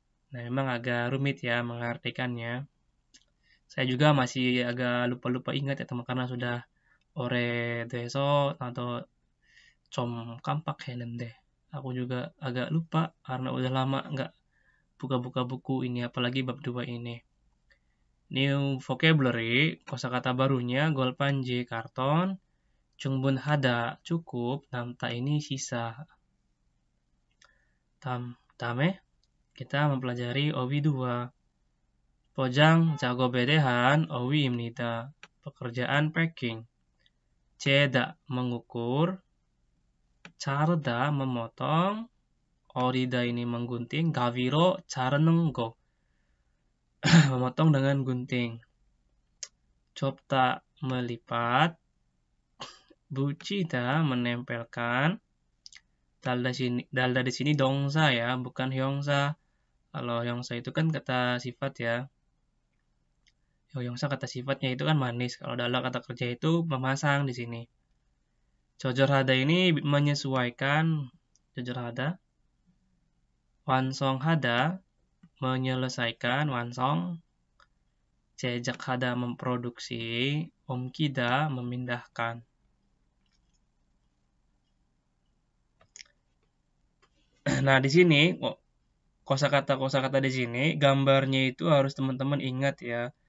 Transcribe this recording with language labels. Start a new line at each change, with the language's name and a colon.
Indonesian: Nah, memang agak rumit ya mengartikannya. Saya juga masih agak lupa-lupa ingat ya teman karena sudah o래돼서 atau
Korean: 좀 깜빡했는데
Indonesian: aku juga agak lupa karena udah lama nggak buka-buka buku ini apalagi bab 2 ini.
English: New vocabulary,
Indonesian: kosakata barunya 골판지 karton, 충분하다 cukup, namta ini sisa. 다음에 kita mempelajari 어휘 2.
Korean: 포장 작업에 대한 어휘입니다.
Indonesian: Pekerjaan packing. 재다 mengukur, 자르다 memotong, 어리다 ini menggunting,
Korean: 가위로 자르는 거
Indonesian: memotong dengan gunting. 좁다 melipat, 붙이다 menempelkan. dalda di sini dongsa ya, bukan hyongsa. Kalau hyongsa itu kan kata sifat ya. Hyongsa kata sifatnya itu kan manis. Kalau dalda kata kerja itu memasang di sini. 조절하다 ini menyesuaikan, 조절하다. 완성하다 menyelesaikan, 완성. 제작하다 memproduksi, 옮기다 memindahkan. Nah, di sini kosakata di sini, gambarnya itu harus teman-teman ingat ya.